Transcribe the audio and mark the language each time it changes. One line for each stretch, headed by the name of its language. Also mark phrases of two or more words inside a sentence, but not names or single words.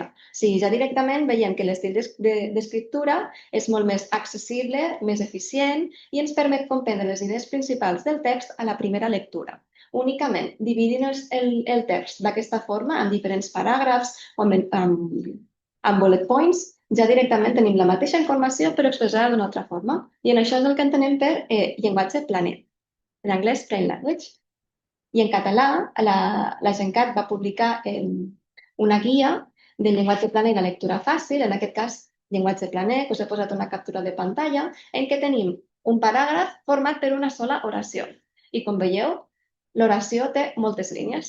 Catalan: O sigui, ja directament veiem que l'estil d'escriptura és molt més accessible, més eficient i ens permet comprendre les idees principals del text a la primera lectura. Únicament dividint el text d'aquesta forma, en diferents paràgrafs o amb
English: bullet points,
Catalan: ja directament tenim la mateixa informació però expressada d'una altra forma. I en això és el que entenem per llenguatge planer, en anglès
English: plain language.
Catalan: I en català, la Gencat va publicar una guia del llenguatge planer i la lectura fàcil, en aquest cas llenguatge planer, que us he posat una captura de pantalla, en què tenim un paràgraf format per una sola oració. I com veieu, l'oració té moltes línies.